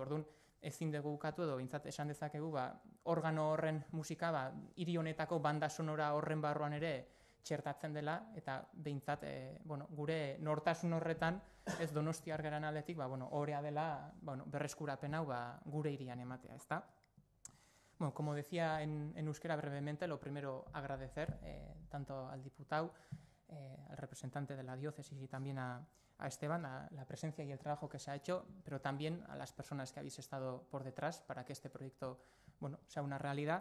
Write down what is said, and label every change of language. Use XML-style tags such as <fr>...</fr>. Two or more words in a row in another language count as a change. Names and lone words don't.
<eu>Orduan, ezin dugu ukatu edo bintzat esan dezakegu organo horren musika hiri honetako</eu> <es>banda sonora</es> <eu>horren barruan ere txertatzen dela, eta behintzat gure nortasun horretan ez donostiar garen aldetik horea dela berreskurapen hau gure hirian ematea, ezta?</eu> <es>Bueno, como decía en euskera brevemente, lo primero agradecer tanto al diputado, al representante de la diócesis y también a Esteban, a la presencia y el trabajo que se ha hecho, pero también a las personas que habéis estado por detrás para que este proyecto sea una realidad.</es>